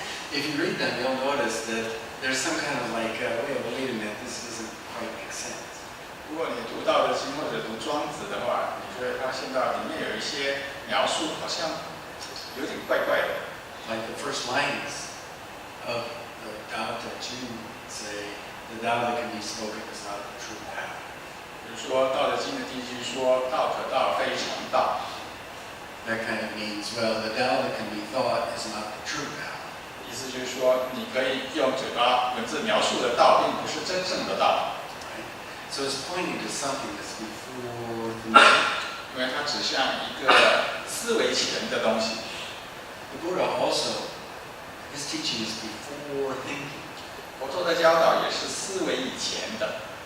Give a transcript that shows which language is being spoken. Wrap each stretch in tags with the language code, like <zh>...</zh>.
<en>If you read them, you'll notice that there's some kind of like, wait a minute, this doesn't quite make sense.</en> <zh>如果你读《道德经》或者读《庄子》的话，你就会发现到里面有一些描述好像有点怪怪的。</zh> <en>Like the first lines of the Tao Te Ching say, the Tao that can be spoken is not the true Tao.</en> <zh>比如说《道德经》的第一句说：“道可道，非常道。”</zh> <en>That kind of means, well, the Tao that can be thought is not the true Tao.</en> <zh>意思就是说，你可以用嘴巴文字描述的道，并不是真正的道。</zh> <en>Right? So it's pointing to something that's before thinking.</en> <zh>因为它指向一个思维前的东西。</zh> <en>The Buddha also, his teaching is before thinking.</en> <zh>佛陀的教导也是思维以前的。</zh>